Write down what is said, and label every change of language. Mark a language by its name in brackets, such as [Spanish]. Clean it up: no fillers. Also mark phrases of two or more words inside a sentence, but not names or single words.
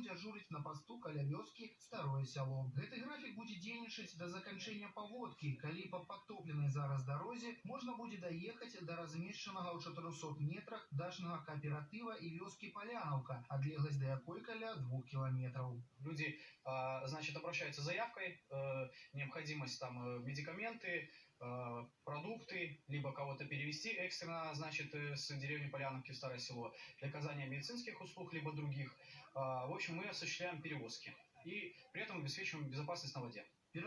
[Russian] дежурить на посту [Belarusian] каля вёскі Старое Сяло. Гэты графік будзе дзейнічаць да заканчэння паводкі, калі па падтопленай зараз дарозе можна будзе даехаць да размешчанага ў 400 метрах дачнага кааператыва і вёскі Поляновка, адлегласць да якой каля 2 километров. [Russian] Люди, значит, обращаются с заявкой, необходимость там медикаменты, продукты, либо кого-то перевести экстренно, значит, с деревни Поляновки в Старое Село для оказания медицинских услуг, либо других. В общем, мы осуществляем перевозки и при этом обеспечиваем безопасность на воде.